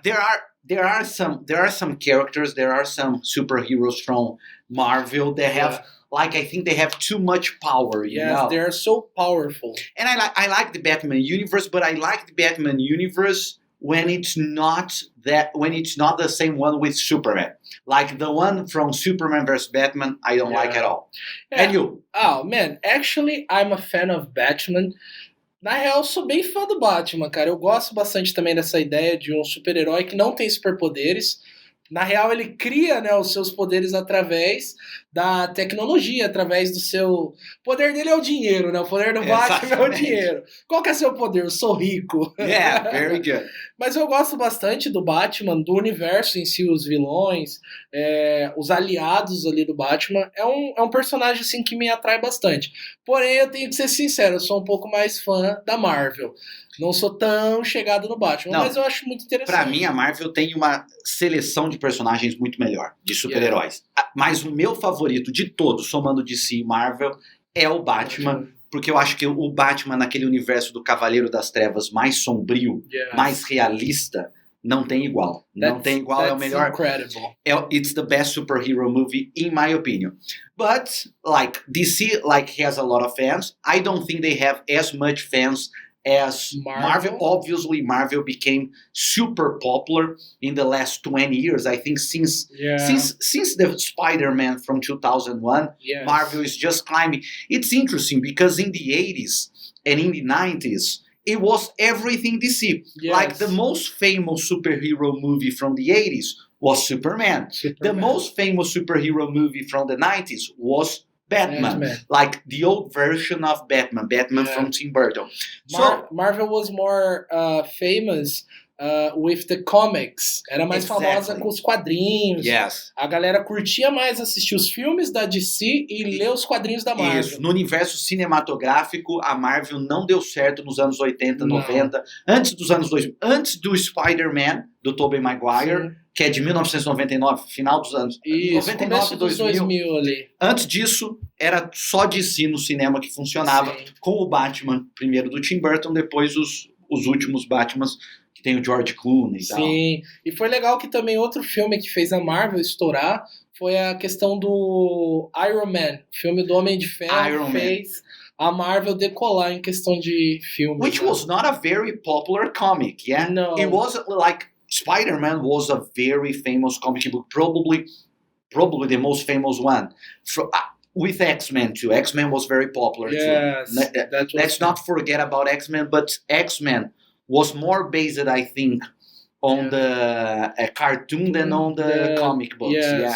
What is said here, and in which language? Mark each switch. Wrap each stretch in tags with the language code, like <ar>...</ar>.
<en>There are some characters, there are some superheroes from Marvel that have I think they have too much power, you know. Yes, they're so powerful. And I like the Batman universe, but I like the Batman universe when it's not the same one with Superman. Like the one from Superman vs. Batman, I don't like at all. Yeah. And you? Oh, man, actually, I'm a fan of Batman.</en> <pt>Na real, eu sou bem fã do Batman, cara. Eu gosto bastante também dessa ideia de um super-herói que não tem superpoderes. Na real, ele cria, né, os seus poderes através da tecnologia, através do seu... O poder dele é o dinheiro, né? O poder do Batman é o dinheiro. Qual que é seu poder? Eu sou rico.</pt> <en>Yeah, very good.</en> <pt>Mas eu gosto bastante do Batman, do universo em si, os vilões, os aliados ali do Batman. É um personagem, assim, que me atrai bastante. Porém, eu tenho que ser sincero, eu sou um pouco mais fã da Marvel. Não sou tão chegado no Batman, mas eu acho muito interessante. Pra mim, a Marvel tem uma seleção de personagens muito melhor, de super-heróis. Mas o meu favorito de todos, somando DC e Marvel, é o Batman. Porque eu acho que o Batman, naquele universo do Cavaleiro das Trevas mais sombrio, mais realista, não tem igual. Não tem igual, é o melhor.</pt> <en>Incredible. It's the best superhero movie, in my opinion. But, DC, has a lot of fans. I don't think they have as much fans as Marvel. Obviously, Marvel became super popular in the last 20 years. I think since the Spider-Man from 2001, Marvel is just climbing. It's interesting because in the 80s and in the 90s, it was everything DC. Yes. Like the most famous superhero movie from the 80s was Superman. The most famous superhero movie from the 90s was Batman. Like the old version of Batman from Tim Burton. Marvel was more famous with the comics.</en> <pt>Era mais famosa com os quadrinhos.</pt> <en>Yes.</en> <pt>A galera curtia mais assistir os filmes da DC e ler os quadrinhos da Marvel. Isso. No universo cinematográfico, a Marvel não deu certo nos anos 80, 90. Antes dos anos 2000. Antes do Spider-Man, do Tobey Maguire. Sim. Que é de 1999, final dos anos... Isso, 99 e 2000 ali. Antes disso, era só DC no cinema que funcionava. Sim. Com o Batman, primeiro do Tim Burton, depois os últimos Batmans, que tem o George Clooney e tal. Sim, e foi legal que também outro filme que fez a Marvel estourar foi a questão do Iron Man, filme do Homem de Ferro, fez a Marvel decolar em questão de filme.</pt> <en>Which was not a very popular comic, yeah? No. It wasn't like... Spider-Man was a very famous comic book, probably the most famous one. With X-Men too. X-Men was very popular too. Let's not forget about X-Men, but X-Men was more based, I think, on the cartoon than on the comic books.</en>